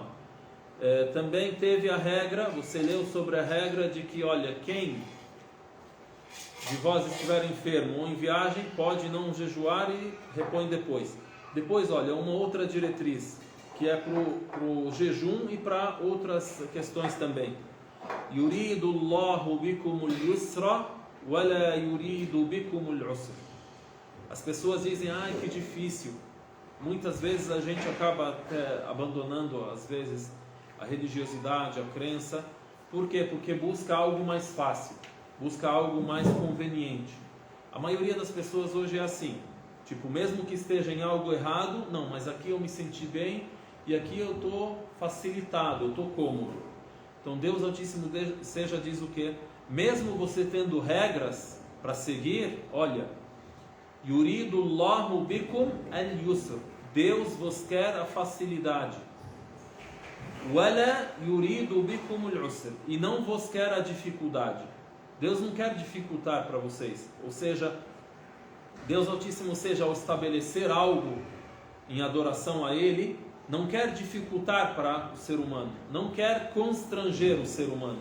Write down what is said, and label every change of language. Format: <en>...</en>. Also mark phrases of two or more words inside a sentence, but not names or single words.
<pt>Também teve a regra, você leu sobre a regra de que, olha, quem de vós estiver enfermo ou em viagem pode não jejuar e repõe depois. Depois, olha, uma outra diretriz, que é para o jejum e para outras questões também.</pt> <ar>يريد الله بكم اليسر ولا يريد بكم العسر.</ar> <pt>As pessoas dizem: ai, que difícil. Muitas vezes a gente acaba até abandonando, às vezes, a religiosidade, a crença. Por quê? Porque busca algo mais fácil, busca algo mais conveniente. A maioria das pessoas hoje é assim, tipo, mesmo que esteja em algo errado, não, mas aqui eu me senti bem e aqui eu estou facilitado, eu estou cômodo. Então Deus Altíssimo seja diz o quê? Mesmo você tendo regras para seguir, olha,</pt> <ar>يريد الله بكم اليسر.</ar> <pt>Deus vos quer a facilidade.</pt> <ar>ولا يريد بكم العسر.</ar> <pt>E não vos quer a dificuldade. Deus não quer dificultar para vocês. Ou seja, Deus Altíssimo seja ao estabelecer algo em adoração a Ele, não quer dificultar para o ser humano, não quer constranger o ser humano.</pt>